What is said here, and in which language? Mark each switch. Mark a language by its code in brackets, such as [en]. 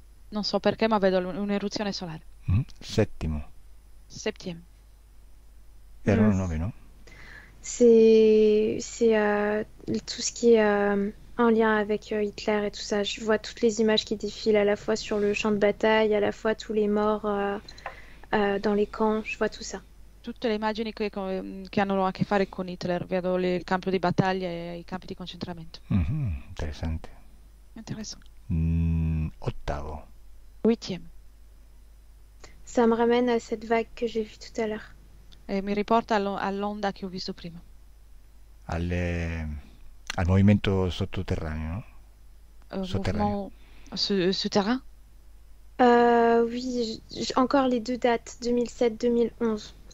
[it] Non so perché, ma vedo un'eruzione solare. Settimo. [fr] Septième. [it] Erano Mm. 9, no? [fr] C'est tout ce qui est en lien avec Hitler et tout ça. Je vois toutes les images qui défilent à la fois sur le champ de bataille, à la fois tous les morts dans les camps. Je vois tout ça. [it] Tutte le immagini che hanno a che fare con Hitler, vedo il campo di battaglia e i campi di concentramento. Interessante. Interessante. Ottavo. [fr] Huitième. Ça me ramène à cette vague que j'ai vue tout à l'heure. [it] E mi riporta all'onda che ho visto prima. Al movimento sottoterraneo, no? Sotterraneo. [fr] Mouvement souterrain. Oui, encore les deux dates, 2007-2011.